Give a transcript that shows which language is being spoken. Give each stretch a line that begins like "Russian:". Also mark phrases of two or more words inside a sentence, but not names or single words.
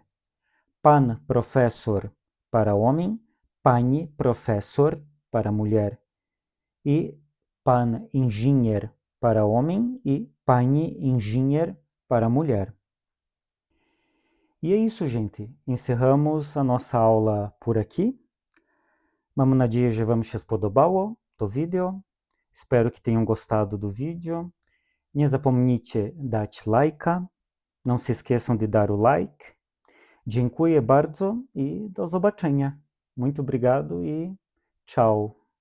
Polish: Pan professor
Portuguese: para homem,
Polish: pani professor
Portuguese: para mulher. E
Polish: pan engineer
Portuguese: para homem e
Polish: pani engineer
Portuguese: para mulher. E é isso, gente. Encerramos a nossa aula por aqui.
Polish: Mam nadzieję, że Wam się spodobało to video.
Portuguese: Espero que tenham gostado do vídeo.
Polish: Nie zapomnijcie dać lajka.
Portuguese: Não se esqueçam de dar o like.
Polish: Dziękuję bardzo i do zobaczenia.
Portuguese: Muito obrigado e tchau.